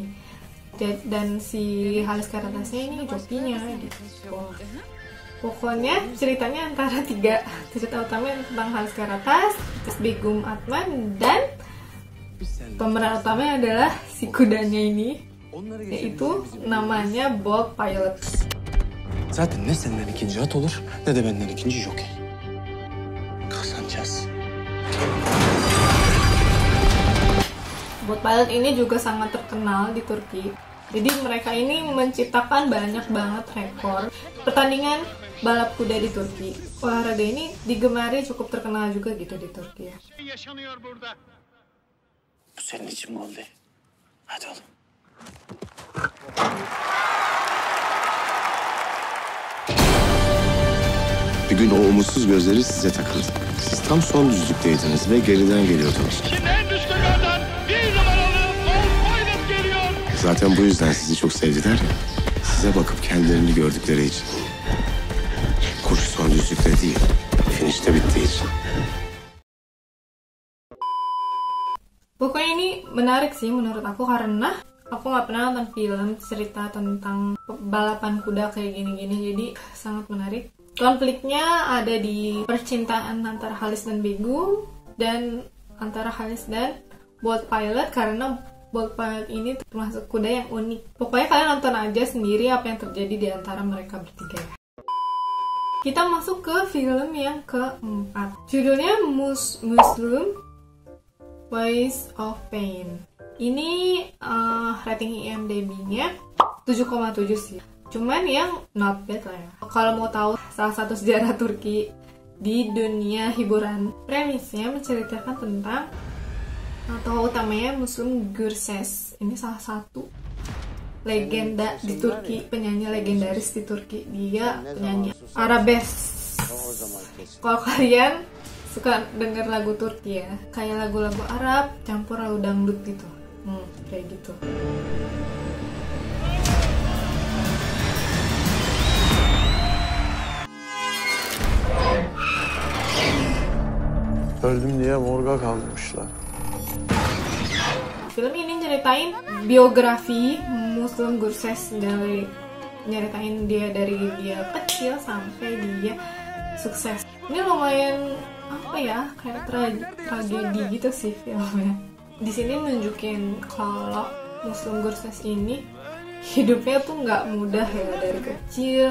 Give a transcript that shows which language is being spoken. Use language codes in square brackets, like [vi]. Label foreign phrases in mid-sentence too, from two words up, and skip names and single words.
[id] Dan si Halis Karatasnya ini jokinya gitu. Pokoknya ceritanya antara tiga cerita utama tentang Halis Karatas, terus Begum Atman, dan pemeran utamanya adalah si kudanya ini, yaitu namanya Bolt Pilot. [tr] Zaten ne senden ikinci at olur ne de benden ikinci jokey. Kazanacağız. [id] Bolt Pilot ini juga sangat terkenal di Turki. Jadi mereka ini menciptakan banyak banget rekor pertandingan balap kuda di Turki. Olahraga ini digemari cukup terkenal juga gitu di Turki ya. [tr] Bu senin için mi oldu? Hadi oğlum. Bir gün o umutsuz gözleri size takıldı. Siz tam son düzlükteydiniz ve geriden geliyordunuz. Şimdi en üst yukarıdan bir numaralı Bolt Pilot geliyor. Zaten bu yüzden sizi çok sevdiler ya. Size bakıp kendilerini gördükleri için. Koşu son düzlükte değil, finişte bittiği için. [id] Pokoknya ini menarik sih menurut aku karena aku nggak pernah nonton film cerita tentang balapan kuda kayak gini-gini, jadi sangat menarik. Konfliknya ada di percintaan antara Halis dan Begum dan antara Halis dan Bolt Pilot, karena Bolt Pilot ini termasuk kuda yang unik. Pokoknya kalian nonton aja sendiri apa yang terjadi di antara mereka bertiga ya. Kita masuk ke film yang keempat. Judulnya Muslim Ways of Pain. Ini rating IMDb-nya 7,7 sih. Cuman yang [en] not bad [id] lah ya. Kalau mau tahu salah satu sejarah Turki di dunia hiburan, premisnya menceritakan tentang tokoh utamanya Müslüm Gürses. Ini salah satu legenda di Turki, penyanyi legendaris di Turki. Dia penyanyi arabesk. Kalau kalian suka denger lagu Turki ya, kayak lagu-lagu Arab campur lagu dangdut gitu, kayak gitu. [tr] Öldüm diye morga kaldırmışlar. [id] Film ini nyeritain biografi Müslüm Gürses, dari nyeritain dia dari dia kecil sampai dia sukses. Ini lumayan kayak tragedi gitu sih filmnya. Di sini nunjukin kalau Müslüm Gürses ini hidupnya tuh nggak mudah ya, dari kecil.